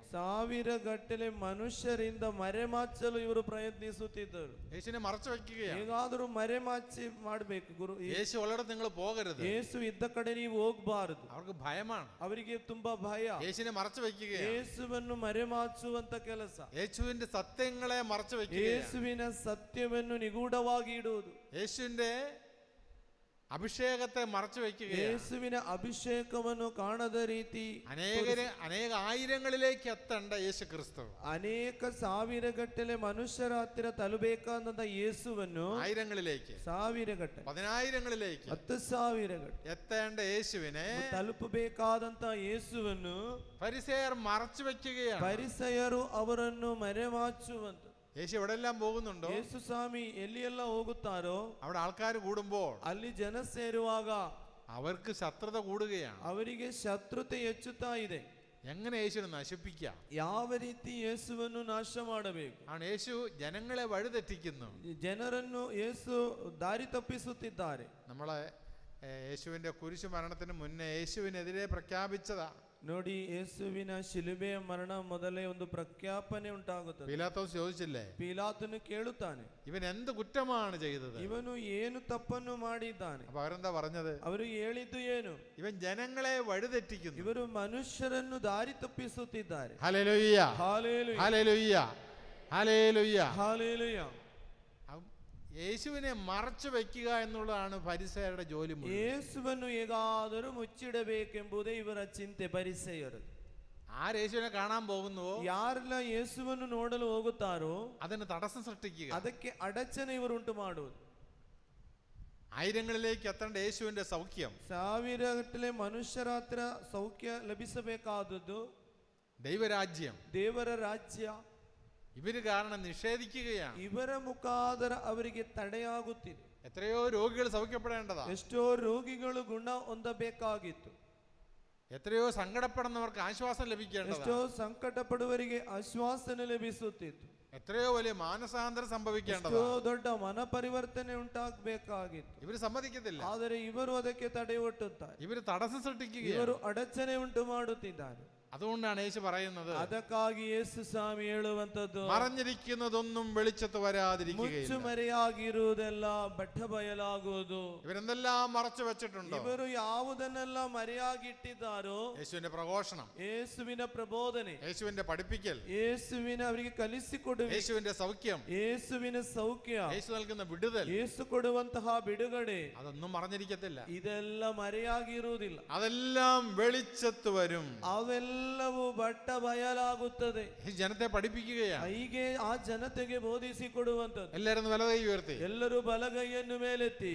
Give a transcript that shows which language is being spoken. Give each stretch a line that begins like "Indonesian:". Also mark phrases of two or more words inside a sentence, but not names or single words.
Kannada: ಸಾವಿರ ಗಟ್ಟಲೆ ಮನುಷ್ಯರಿಂದ ಮರೆಮಾಚಲು ಇವರು ಪ್ರಯತ್ನಿಸುತ್ತಿದ್ದರು.
Malayalam: യേശുവിനെ മറച്ചു വെക്കുകയാണ്.
Kannada: ಹೇಗಾದರೂ ಮರೆಮಾಚಿ ಮಾಡಬೇಕು. ಗುರು,
Malayalam: യേശു ഉള്ളിടത്ത് നിങ്ങൾ പോകരുത്.
Kannada: ಯೇಸು ಇದ್ದ ಕಡೆ ನೀವು ಹೋಗಬಾರದು.
Malayalam: അവർക്ക് ഭയമാണ്.
Kannada: ಅವರಿಗೆ ತುಂಬಾ ಭಯ.
Malayalam: യേശുവിനെ മറച്ചു വെക്കുകയാണ്.
Kannada: ಯೇಸುವನ್ನು ಮರೆಮಾಚುವಂತ ಕೆಲಸ.
Malayalam: യേശുവിന്റെ സത്യങ്ങളെ മറച്ചു വെക്കുക.
Kannada: ಯೇಸುವಿನ ಸತ್ಯವನ್ನು ನಿಗೂಢವಾಗಿ ಇಡುವುದು.
Malayalam: യേശുവിന്റെ അഭിഷേകത്തെ മറച്ചു വെക്കുക.
Kannada: യേശുവിನ ಅಭಿಷೇಕವನ್ನು ಕಾಣದ ರೀತಿ
Malayalam: അനേക ആയിരങ്ങളിലേക്ക് എത്തേണ്ട യേശു ക്രിസ്തു
Kannada: ಅನೇಕ ಸಾವಿರ ಗಟ್ಟಲೆ ಮನುಷ್ಯರ ಹತ್ತಿರ ತಲುಪಬೇಕಾದ ಯೇಸುವನ್ನು
Malayalam: ആയിരങ്ങളിലേക്ക്,
Kannada: ಸಾವಿರ ಗಟ್ಟಲೆ,
Malayalam: പതിനായിരങ്ങളിലേക്ക്
Kannada: 10,000 ಗಟ್ಟಲೆ
Malayalam: എത്തേണ്ട യേശുവിനെ
Kannada: ತಲುಪಬೇಕಾದಂತ ಯೇಸುವನ್ನು
Malayalam: ഫരിസേയർ മറച്ചു വെക്കുകയാണ്.
Kannada: ಪರಿಸಯರು ಅವರನ್ನು ಮರೆಮಾಚುವಂತ.
Malayalam: യേശു എവിടെല്ലാം പോകുന്നുണ്ടോ,
Kannada: ಯೇಸು ಸ್ವಾಮಿ ಎಲ್ಲಿಯೆಲ್ಲ ಹೋಗುತ್ತಾರೋ
Malayalam: അവിടെ ആൾക്കാർ കൂടുമ്പോൾ
Kannada: ಅಲ್ಲಿ ಜನ ಸೇರುವಾಗ
Malayalam: അവർക്ക് ശത്രുത കൂടുകയാണ്.
Kannada: ಅವರಿಗೆ ಶತ್ರುತೆ ಹೆಚ್ಚುತ್ತಾ ಇದೆ.
Malayalam: എങ്ങനെ യേശുവിനെ നശിപ്പിക്കാം?
Kannada: ಯಾವ ರೀತಿ ಯೇಸುವನ್ನು ನಾಶ ಮಾಡಬೇಕು?
Malayalam: ആണ് യേശു ജനങ്ങളെ വഴിതെറ്റിക്കുന്നു.
Kannada: ಜನರನ್ನು ಯೇಸು ದಾರಿ ತಪ್ಪಿಸುತ್ತಿದ್ದಾರೆ.
Malayalam: നമ്മളെ യേശുവിന്റെ കുരിശു മരണത്തിന് മുന്നേ യേശുവിനെതിരെ പ്രഖ്യാപിച്ചതാ.
Kannada: ನೋಡಿ, ಯೇಸುವಿನ ಶಿಲುಬೆಯ ಮರಣ ಮೊದಲೇ ಒಂದು ಪ್ರಖ್ಯಾಪನೆ ಉಂಟಾಗುತ್ತದೆ.
Malayalam: പീലാത്തോസ് ചോദിച്ചില്ലേ,
Kannada: ಪೀಲಾತನು ಕೇಳುತ್ತಾನೆ,
Malayalam: ഇവൻ എന്ത് കുറ്റമാണ് ചെയ്തത്?
Kannada: ಇವನು ಏನು ತಪ್ಪನ್ನು ಮಾಡಿದ್ದಾನೆ?
Malayalam: അപ്പൊ അവരെന്താ പറഞ്ഞത്?
Kannada: ಅವರು ಹೇಳಿದ್ದು ಏನು?
Malayalam: ഇവൻ ജനങ്ങളെ വഴിതെറ്റിക്കുന്നു.
Kannada: ಇವರು ಮನುಷ್ಯರನ್ನು ದಾರಿ ತಪ್ಪಿಸುತ್ತಿದ್ದಾರೆ.
Malayalam: ഹല്ലേലൂയ,
Kannada: ಹಾಲೆಲೂಯ,
Malayalam: ഹല്ലേലൂയ, ഹല്ലേലൂയ.
Kannada: ಹಾಲೆಲೂಯ.
Malayalam: യേശുവിനെ മറച്ചു വെക്കുക എന്നുള്ളതാണ് ഫരിസേയരുടെ ജോലി.
Kannada: ಯೇಸುವನ್ನು ಹೇಗಾದರೂ ಮುಚ್ಚಿಡಬೇಕೆಂಬುದೇ ಇವರ ಚಿಂತೆ ಪರಿಸೆಯರು.
Malayalam: യേശുവിനെ കാണാൻ പോകുന്നുവോ,
Kannada: ಯಾರೆಲ್ಲ ಯೇಸುವನ್ನು ನೋಡಲು ಹೋಗುತ್ತಾರೋ
Malayalam: അതിന് തടസ്സം സൃഷ്ടിക്കുക,
Kannada: ಅದಕ್ಕೆ ಅಡಚಣೆ ಇವರು ಉಂಟು ಮಾಡುವುದು.
Malayalam: ആയിരങ്ങളിലേക്ക് എത്തേണ്ട യേശുവിന്റെ സൗഖ്യം,
Kannada: ಸಾವಿರ ಗಟ್ಟಲೆ ಮನುಷ್ಯರ ಹತ್ರ ಸೌಖ್ಯ ಲಭಿಸಬೇಕಾದದ್ದು,
Malayalam: ദൈവരാജ്യം,
Kannada: ದೇವರ ರಾಜ್ಯ
Malayalam: ഇവര് കാരണം നിഷേധിക്കുകയാണ്.
Kannada: ಇವರ ಮುಖಾಂತರ ಅವರಿಗೆ ತಡೆಯಾಗುತ್ತಿದೆ.
Malayalam: എത്രയോ രോഗികൾ സൗഖ്യപ്പെടേണ്ടതാ,
Kannada: ಎಷ್ಟೋ ರೋಗಿಗಳು ಗುಣ ಹೊಂದಬೇಕಾಗಿತ್ತು.
Malayalam: എത്രയോ സങ്കടപ്പെടുന്നവർക്ക് ആശ്വാസം ലഭിക്കേണ്ടതാ,
Kannada: ಎಷ್ಟೋ ಸಂಕಟ ಪಡುವವರಿಗೆ ಆಶ್ವಾಸನೆ ಲಭಿಸುತ್ತಿತ್ತು.
Malayalam: എത്രയോ വലിയ മാനസാന്തരം സംഭവിക്കേണ്ടതാ.
Kannada: ಎಷ್ಟೋ ದೊಡ್ಡ ಮನ ಪರಿವರ್ತನೆ ಉಂಟಾಗಬೇಕಾಗಿತ್ತು.
Malayalam: ഇവര് സമ്മതിക്കത്തില്ല.
Kannada: ಆದರೆ ಇವರು ಅದಕ್ಕೆ ತಡೆ ಒಡ್ಡುತ್ತಾರೆ.
Malayalam: ഇവര് തടസ്സം സൃഷ്ടിക്കുക.
Kannada: ಇವರು ಅಡಚಣೆ ಉಂಟು ಮಾಡುತ್ತಿದ್ದಾರೆ.
Malayalam: അതുകൊണ്ടാണ് യേശു പറയുന്നത്,
Kannada: ಅದಕ್ಕಾಗಿ ಯೇಸು ಸ್ವಾಮಿ ಹೇಳುವಂತದ್ದು,
Malayalam: മറഞ്ഞിരിക്കുന്നതൊന്നും വെളിച്ചത്ത് വരാതിരിക്കുകയില്ല.
Kannada: ಮುಚ್ಚುಮರೆಯಾಗಿರುವುದೆಲ್ಲ ಬಟ್ಟ ಬಯಲಾಗುವುದು.
Malayalam: ഇവരെന്തെല്ലാം മറച്ചു വെച്ചിട്ടുണ്ടോ,
Kannada: ಇವರು ಯಾವುದನ್ನೆಲ್ಲ ಮರೆಯಾಗಿಟ್ಟಿದ್ದಾರೋ,
Malayalam: യേശുവിന്റെ പ്രഘോഷണം,
Kannada: ಯೇಸುವಿನ ಪ್ರಬೋಧನೆ,
Malayalam: യേശുവിന്റെ പഠിപ്പിക്കൽ,
Kannada: ಯೇಸುವಿನ ಅವರಿಗೆ ಕಲಿಸಿಕೊಡುವ,
Malayalam: യേശുവിന്റെ സൗഖ്യം,
Kannada: ಯೇಸುವಿನ ಸೌಖ್ಯ,
Malayalam: യേശു നൽകുന്ന വിടുതൽ,
Kannada: ಯೇಸು ಕೊಡುವಂತಹ ಬಿಡುಗಡೆ,
Malayalam: അതൊന്നും മറഞ്ഞിരിക്കത്തില്ല.
Kannada: ಇದೆಲ್ಲ ಮರೆಯಾಗಿರುವುದಿಲ್ಲ.
Malayalam: അതെല്ലാം വെളിച്ചത്ത് വരും.
Kannada: ಅವೆಲ್ಲವೂ ಬಟ್ಟ ಬಯಲಾಗುತ್ತದೆ.
Malayalam: ഈ ജനത്തെ പഠിപ്പിക്കുകയാണ്.
Kannada: ಹೀಗೆ ಆ ಜನತೆಗೆ ಬೋಧಿಸಿಕೊಡುವಂತದ್ದು.
Malayalam: എല്ലാവരും വലകൈ ഉയർത്തി
Kannada: ಎಲ್ಲರೂ ಬಲಗೈಯನ್ನು ಮೇಲೆತ್ತಿ